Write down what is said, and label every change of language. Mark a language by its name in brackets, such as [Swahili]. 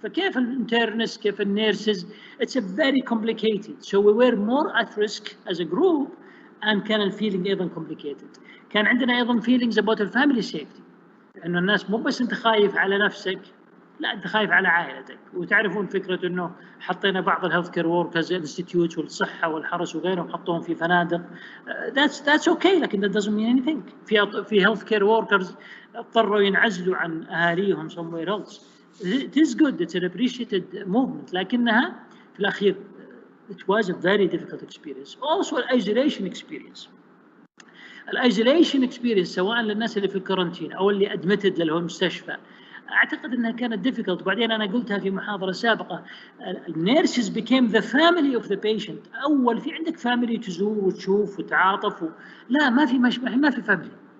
[Arabic] فكيف الانترنس كيف النيرسز. [English] It's a very complicated. So we were more at risk as a group and [Arabic] كان الفيلينج أيضا [English] complicated. [Arabic] كان عندنا أيضا [English] feelings about the family safety. [Arabic] إنه الناس مو بس أنت خايف على نفسك، لا أنت خايف على عائلتك. وتعرفون فكرة إنه حطينا بعض الهيلث كير وركرز انستيتيوت والصحة والحرس وغيرهم حطوهم في فنادق. [English] That's okay [Arabic] لكن [English] that doesn't mean anything. [Arabic] في هيلث كير وركرز اضطروا ينعزلوا عن أهاليهم [English] somewhere else. It is good. It's an appreciated movement. [Arabic] لكنها في الأخير [English] it was a very difficult experience. Also an isolation experience. [Arabic] الايزوليشن اكسبيرينس سواء للناس اللي في الكورنتين او اللي ادمتد للمستشفى اعتقد انها كانت difficult. وبعدين انا قلتها في محاضره سابقه النيرسز [English] became the family of the patient. [Arabic] اول في عندك فاميلي تزور وتشوف وتعاطف لا ما في فاميلي.